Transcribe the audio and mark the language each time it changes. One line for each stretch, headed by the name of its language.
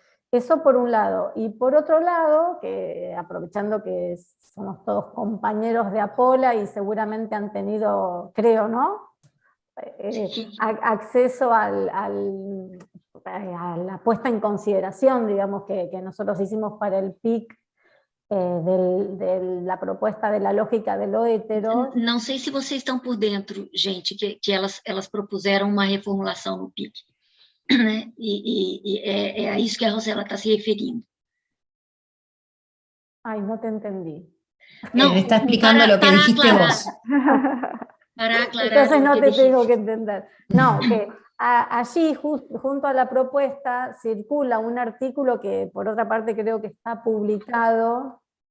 Spanish: Eso por un lado. Y por otro lado, que aprovechando que somos todos compañeros de Apola y seguramente han tenido, creo, ¿no? Acceso a la puesta en consideración, digamos, que nosotros hicimos para el PIC de la propuesta de la lógica de lo hetero.
Portuguese: Não sei se vocês estão por dentro, gente, que elas propuseram uma reformulação no PIC. Né? E é a isso que a Rosela está se referindo.
Spanish: Ay, no te entendí. No, está explicando lo que dijiste aclarar, vos. Para aclarar. Entonces no te tengo que entender. No, que allí, junto a la propuesta, circula un artículo que, por otra parte, creo que está publicado,